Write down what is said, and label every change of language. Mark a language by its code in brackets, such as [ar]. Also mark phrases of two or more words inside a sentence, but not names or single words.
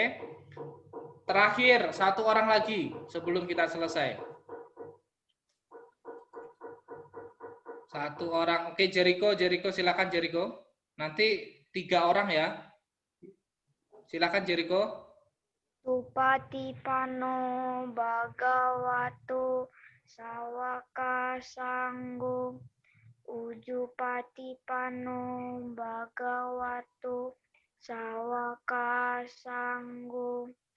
[id] Terakhir, satu orang lagi sebelum kita selesai. Satu orang, oke Jericho silakan Jericho. Nanti 3 orang ya. Silakan Jericho. [pi] Supatipano Bhagavato Sawaka Sanggo Ujupatipano Bhagavato Sawaka Sanggo